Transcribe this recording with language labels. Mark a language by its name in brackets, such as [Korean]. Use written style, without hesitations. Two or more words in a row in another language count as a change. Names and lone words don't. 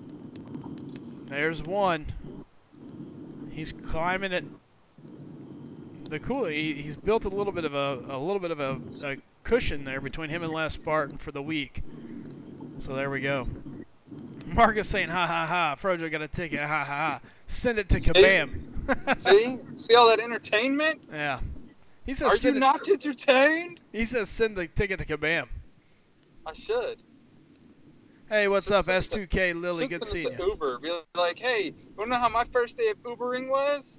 [English] There's one. He's climbing it. He's built a little bit of a cushion there between him and last Spartan for the week. So there we go. Mark is saying, ha ha ha, Frojo got a ticket, ha ha ha. Send it to Kabam. See all that entertainment? Yeah. He says, are you not entertained? He says send the ticket to Kabam. I should. Hey, what's up, S2K Lily? Good seeing you. Uber. Be like, hey, you wanna know how my first day of Ubering was?